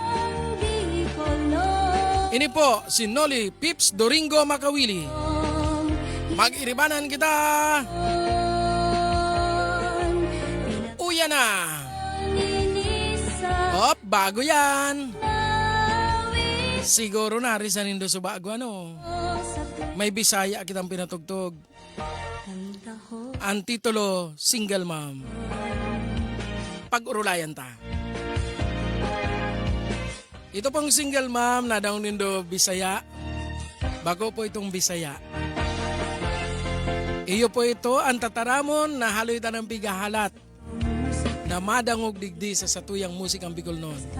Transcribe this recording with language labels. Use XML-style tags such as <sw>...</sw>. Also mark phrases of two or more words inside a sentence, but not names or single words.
<bik>Ini po si Noli Pips Doringo Makawili. Mag-iribanan kita. Uya na. Op, bago yan. Siguro na risanin do sa bago ano. May Bisaya kitang pinatugtog. Ang titulo, Single Mom. Pag-urulayan ta. Ito pong Single Mom na daw nindo Bisaya. Bago po itong Bisaya. Iyo po ito ang tataramon na haloy ta ng pigahalat na madangog digdi sa satuyang musikang Bicol noon.</bik>